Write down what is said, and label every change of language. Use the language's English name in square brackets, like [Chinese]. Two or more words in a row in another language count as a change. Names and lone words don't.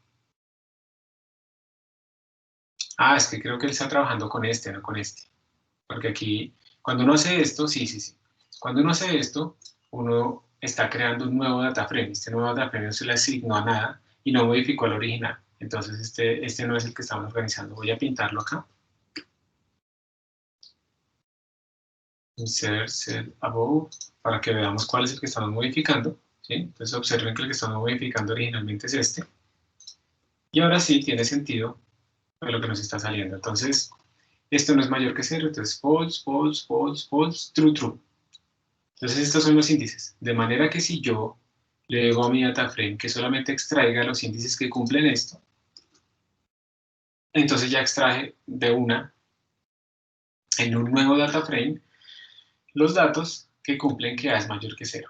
[Spanish] Ah, es que creo que él está trabajando con este, no con este. Porque aquí, cuando uno hace esto, sí. Cuando uno hace esto, uno está creando un nuevo [English] data frame. [Spanish] Este nuevo [English] data frame [Spanish] no se le asignó a nada y no modificó el original. Entonces, este no es el que estamos organizando. Voy a pintarlo acá. [English] Insert cell above, [Spanish] para que veamos cuál es el que estamos modificando, ¿sí? Entonces observen que el que estamos modificando originalmente es este. Y ahora sí tiene sentido lo que nos está saliendo. Entonces, esto no es mayor que 0, entonces [English] false, false, false, false, true, true. [Spanish] Entonces estos son los índices. De manera que si yo le digo a mi [English] data frame [Spanish] que solamente extraiga los índices que cumplen esto, entonces ya extraje de una, en un nuevo [English] data frame, [Spanish] los datos que cumplen que A es mayor que 0.